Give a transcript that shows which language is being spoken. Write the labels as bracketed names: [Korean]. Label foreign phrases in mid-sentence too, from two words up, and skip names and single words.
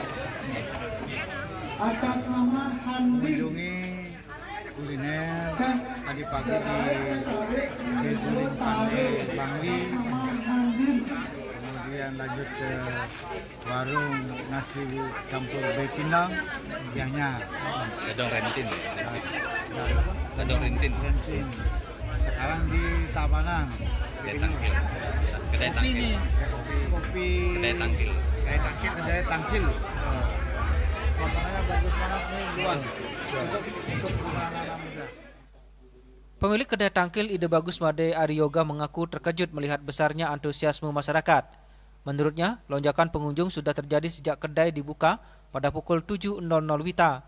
[Indonesian] Atas nama mengunjungi kuliner tadi pagi di Betuling Pandai Bangli, kemudian lanjut ke warung nasi campur bepinang Yahnya. Gedong rentin. Gedong rentin. Sekarang di Tabanan. Kedai tangkil. Kedai tangkil. Kopi. Kedai tangkil. Kedai tangkil. Suasananya bagus banget nih, luas. Untuk anak-anak muda. Pemilik kedai tangkil Ide Bagus Made Ariyoga mengaku terkejut melihat besarnya antusiasme masyarakat. Menurutnya, lonjakan pengunjung sudah terjadi sejak kedai dibuka pada pukul 7.00 WITA.